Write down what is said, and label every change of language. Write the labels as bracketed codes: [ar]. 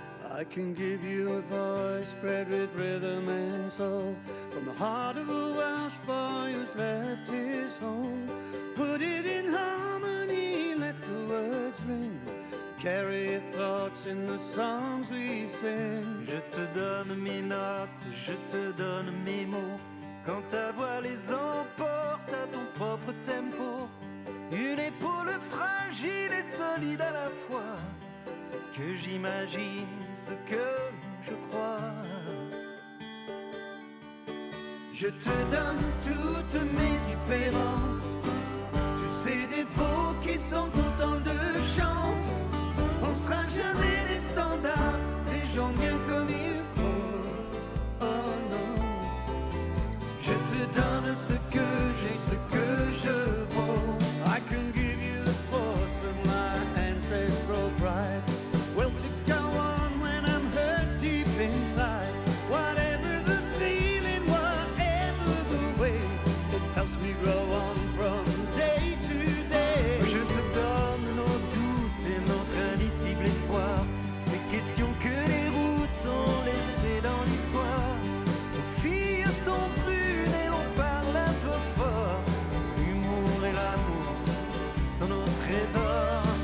[en] I can give you a voice spread with rhythm and soul, from the heart of a Welsh boy who's left his home. Put it in harmony, let the words ring, carry your thoughts in the songs we sing. [fr] Je te donne mes notes, je te donne mes mots, quand ta voix les emporte à ton propre tempo. Une épaule fragile et solide à la fois, ce que j'imagine, ce que je crois. Je te donne toutes mes différences, tous ces défauts qui sont autant de chance. On sera jamais des standards, des gens bien comme il faut. Oh non, je te donne ce que j'ai, ce que je vaux. [en] I can give you the force of my ancestral pride. Will to go on when I'm hurt deep inside. Whatever the feeling, whatever the way, it helps me grow on from day to day. [fr] Je te donne nos doutes et notre indicible espoir, ces questions que les routes ont laissées dans l'histoire. Nos filles sont brunes et l'on parle un peu fort. L'humour et l'amour sont nos trésors.